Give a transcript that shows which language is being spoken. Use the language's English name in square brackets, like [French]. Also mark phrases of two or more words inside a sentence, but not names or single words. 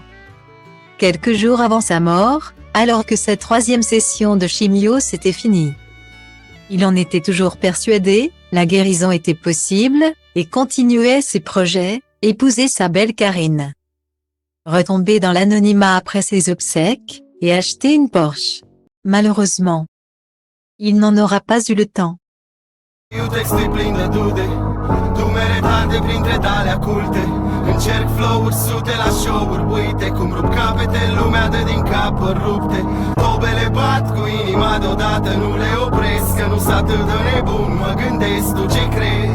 [French] Quelques jours avant sa mort, alors que sa 3e session de chimio s'était finie, il en était toujours persuadé, la guérison était possible, et continuait ses projets, épouser sa belle Karine, retomber dans l'anonymat après ses obsèques, et acheter une Porsche. Malheureusement, il n'en aura pas eu le temps. [Romanian] Încerc flow-uri, sute la show-uri, uite cum rup capete, lumea dă din cap rupte. Tobele bat cu inima deodată, nu le opresc, că nu-s atât de nebun, mă gândesc, tu ce crezi?